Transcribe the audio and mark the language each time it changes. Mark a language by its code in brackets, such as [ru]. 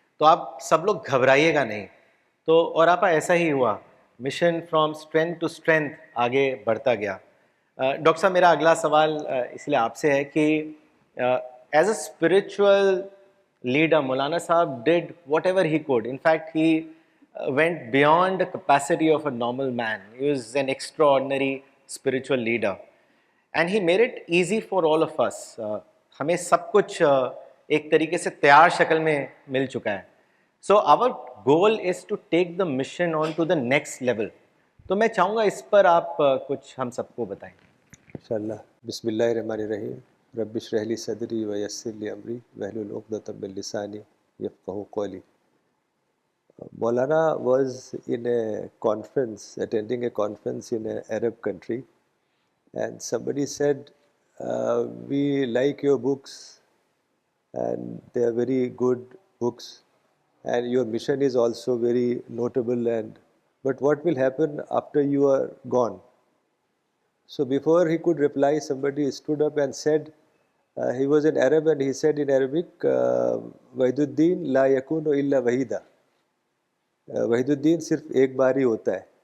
[ur] تو آپ سب لوگ گھبرائیے گا نہیں. تو اور آپ ایسا ہی ہوا، [en] mission from strength to strength [ur] آگے بڑھتا گیا. ڈاکٹر صاحب میرا اگلا سوال اس لیے آپ سے ہے کہ [en] As a spiritual leader, Maulana Sahab did whatever he could. In fact, he went beyond the capacity of a normal man. He was an extraordinary spiritual leader. And he made it easy for all of us. [ur] ہمیں سب کچھ ایک طریقے سے تیار شکل میں مل چکا ہے. [en] So our goal is to take the mission on to the next level. [ur] تو میں چاہوں گا اس پر آپ کچھ ہم سب کو بتائیں. [ar] انشاءاللہ. بسم اللہ الرحمن الرحیم. رب اشرح لی صدری ویسر لی امری واحلل عقدۃ من لسانی یفقہوا قولی. [en] Maulana was in a conference, attending a conference in an Arab country, and somebody said, we like your books and they are very good books and your mission is also very notable, but what will happen after you are gone? So before he could reply, somebody stood up and said, he was an Arab and he said in Arabic, [ar] Wahiduddin la yakunu illa wahida. [ur] Waheed صرف ایک بار ہی ہوتا ہے.